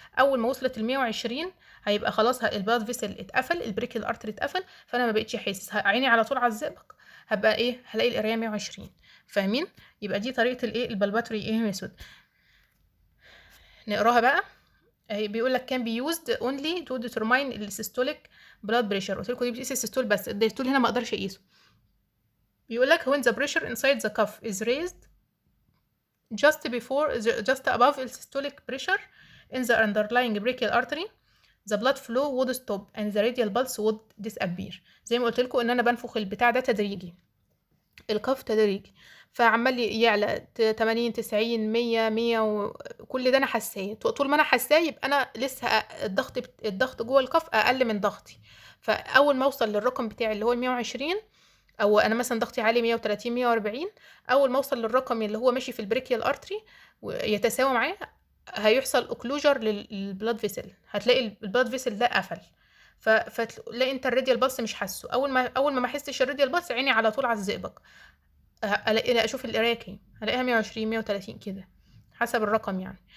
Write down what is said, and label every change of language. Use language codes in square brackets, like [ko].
[ar] اول ما وصلت ال 120 هيبقى خلاص البلاد فيسل اتقفل، البريكل ارتري اتقفل، فانا ما بقتش حاسس، عيني على طول على الزئبق، هبقى ايه هلاقي القرايه 120. فاهمين؟ يبقى دي طريقه الايه البلباتوري ايه ميثود. نقراها بقى. بيقول لك [en] can be used only to determine [ar] السيستوليك [en] blood pressure، [ar] قلت لكم دي بتقيس السيستول بس، الديستول هنا ما اقدرش اقيسه. بيقول لك [en] when the pressure inside the cuff is raised just above the systolic pressure in the underlying brachial artery, the blood flow would stop and the radial pulse would disappear. [ar] زي ما قلت لكم ان انا بنفخ البتاع ده تدريجي، الكف تدريجي، فعمال يعلى 80 90 100 كل ده انا حاساه، طول ما انا حاساه يبقى انا لسه الضغط جوه الكف اقل من ضغطي، فاول ما اوصل للرقم بتاعي اللي هو 120، او انا مثلا ضغطي عالي 130 140، اول ما اوصل للرقم اللي هو ماشي في البريكيال ارتري ويتساوى معاه، هيحصل اوكلوجر للبلاد فيسل، هتلاقي البلاد فيسل ده قفل، فتلاقي انت الراديال باص مش حاسه، اول ما احسش الراديال باص عيني على طول على الزئبق، الاقي اشوف القرايه كام، هلاقيها 120 130 كده حسب الرقم يعني.